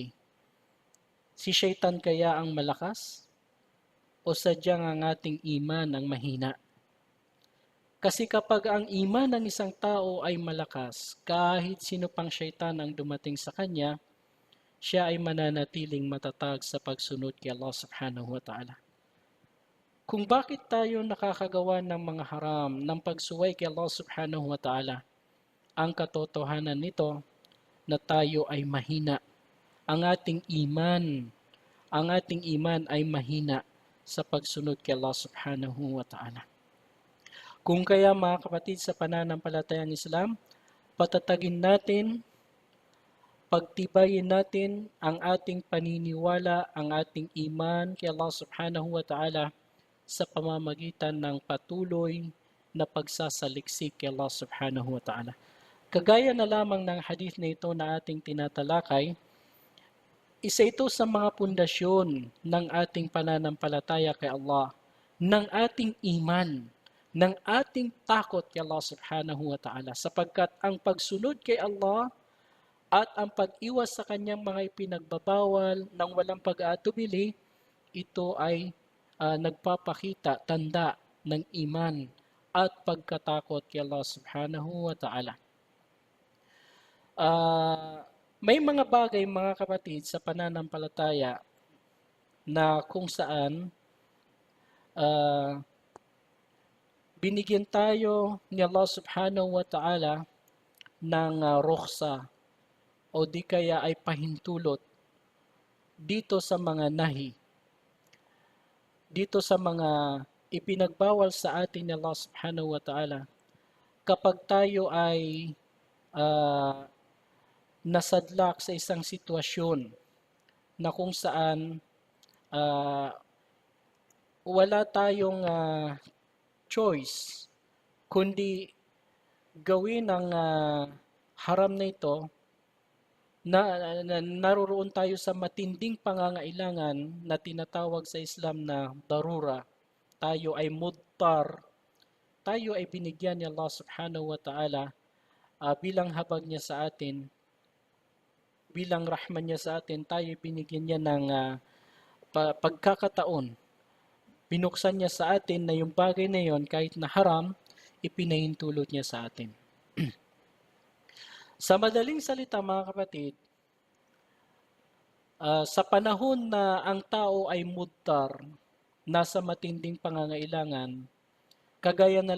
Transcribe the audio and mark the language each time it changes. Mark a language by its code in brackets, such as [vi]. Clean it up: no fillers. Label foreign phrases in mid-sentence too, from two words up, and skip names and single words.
[tl] Si Shaitan kaya ang malakas? O sadyang ang ating iman ang mahina? Kasi kapag ang iman ng isang tao ay malakas, kahit sino pang Shaitan ang dumating sa kanya, siya ay mananatiling matatag sa pagsunod kay Allah [ar] سبحانه وتعالى. [tl] Kung bakit tayo nakakagawa ng mga haram, ng pagsuway kay Allah [ar] سبحانه وتعالى, [tl] ang katotohanan nito na tayo ay mahina. Ang ating iman ay mahina sa pagsunod kay Allah [ar] سبحانه وتعالى. [tl] Kung kaya mga kapatid sa pananampalatayang Islam, patatagin natin, pagtibayin natin ang ating paniniwala, ang ating iman kay Allah [ar] سبحانه وتعالى [tl] sa pamamagitan ng patuloy na pagsasaliksik kay Allah [ar] سبحانه وتعالى. [tl] Kagaya na lamang ng hadith na ito na ating tinatalakay, isa ito sa mga pundasyon ng ating pananampalataya kay Allah, ng ating iman, ng ating takot kay Allah [ar] سبحانه وتعالى, [tl] sapagkat ang pagsunod kay Allah at ang pag-iwas sa kanyang mga ipinagbabawal ng walang pag-aatubili, ito ay nagpapakita, tanda ng iman at pagkatakot kay Allah [ar] سبحانه وتعالى. [tl] May mga bagay mga kapatid sa pananampalataya na kung saan binigyan tayo ni Allah [ar] سبحانه وتعالى [tl] ng rukhsa o di kaya ay pahintulot dito sa mga nahi, dito sa mga ipinagbawal sa atin ni Allah [ar] سبحانه وتعالى [tl] kapag tayo ay nasadlak sa isang sitwasyon na kung saan wala tayong choice kundi gawin ang haram na ito na naroon tayo sa matinding pangangailangan na tinatawag sa Islam na darura. Tayo ay mudtar, tayo ay binigyan ni Allah [ar] سبحانه وتعالى [tl] bilang habag niya sa atin, bilang rahman niya sa atin, tayo binigyan niya ng pagkakataon. Binuksan niya sa atin na yung bagay na yon kahit na haram, ipinahintulot niya sa atin. Sa madaling salita mga kapatid, sa panahon na ang tao ay mudtar, nasa matinding pangangailangan, kagaya na